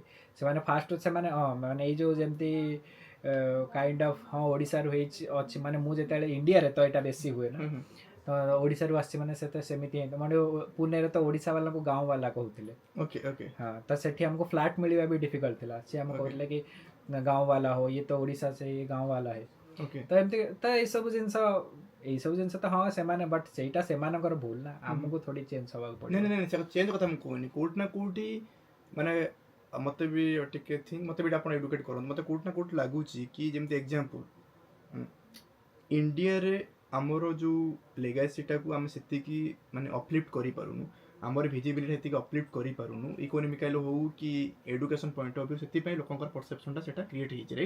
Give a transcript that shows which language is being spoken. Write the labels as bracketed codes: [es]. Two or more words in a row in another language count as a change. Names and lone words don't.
[or] ସେମାନେ ଫାଷ୍ଟ ସେମାନେ ମାନେ ଏଇ ଯେଉଁ ଯେମିତି [en] kind of [or] ଓଡ଼ିଶାରୁ ହେଇଛି ଅଛି, ମାନେ ମୁଁ ଯେତେବେଳେ ଇଣ୍ଡିଆରେ ତ ଏଇଟା ବେଶୀ ହୁଏ ନା, ତ ଓଡ଼ିଶାରୁ ଆସିଛି ମାନେ ସେମିତି ହିଁ ମାନେ ପୁନେରେ ତ ଓଡ଼ିଶା ବାଲାଙ୍କୁ ଗାଁ ବାଲା କହୁଥିଲେ। ଓକେ ଓକେ ହଁ, ତ ସେଠି ଆମକୁ ଫ୍ଲାଟ୍ ମିଳିବା ବି ଡିଫିକଲ୍ଟ ଥିଲା। ସିଏ ଆମକୁ କହୁଥିଲେ କି ଗାଁ ବାଲା [hi] हो, ये तो ଓଡ଼ିଶା से गाँव वाला है। [or] ଓକେ ତ ଏମିତି ତ ଏଇସବୁ ଜିନିଷ ତ ହଁ ସେମାନେ, ବଟ୍ ସେଇଟା ସେମାନଙ୍କର ଭୁଲ ନା, ଆମକୁ ଥୋଡ଼ି ଚେଞ୍ଜ ହବାକୁ ନାଇଁ ପଡ଼ିବ। ନାଇଁ ନାଇଁ ସେଟା ଚେଞ୍ଜ କଥା ମୁଁ କହୁନି, କୋଉଠି ନା କୋଉଠି ମାନେ ମତେ ବି ଟିକେ ଥିଙ୍କ ମତେ ବି ଆପଣ ଏଡୁକେଟ୍ କରନ୍ତୁ। ମତେ କୋଉଠି ନା କୋଉଠି ଲାଗୁଛି କି ଯେମିତି ଏକ୍ଜାମ୍ପଲ ଇଣ୍ଡିଆରେ ଆମର ଯୋଉ ଲେଗାସିଟାକୁ ଆମେ ସେତିକି ମାନେ ଅପଲିଫ୍ଟ କରିପାରୁନୁ, ଆମର ଭିଜିବିଲିଟି ସେତିକି ଅପଲିଫ୍ଟ କରିପାରୁନୁ, ଇକୋନୋମିକାଲ ହଉ କି [en] education point of view, [or] ସେଥିପାଇଁ ଲୋକଙ୍କର ପରସେପ୍ସନଟା ସେଟା କ୍ରିଏଟ୍ ହେଇଛି ରାଇଟ୍।